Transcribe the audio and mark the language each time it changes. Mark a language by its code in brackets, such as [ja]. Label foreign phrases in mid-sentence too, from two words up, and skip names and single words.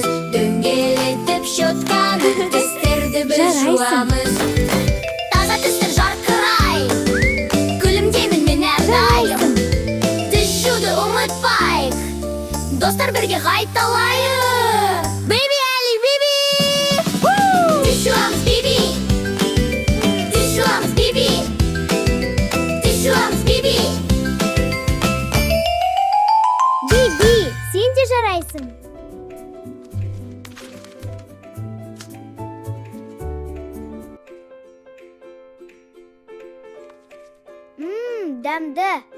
[kk] Дөңгелетіп щетканы, тістерді біз жуамыз. Таза тістер жарқырай, күлімдеймін мен әрдайым. Тіс жуды ұмытпайық, достар бірге қайталайық. [en] Baby Ali, baby! [kk] Тіс жуамыз, baby! Тіс жуамыз, baby! Тіс жуамыз, baby! Биби, сен де жарайсың. Дәмді.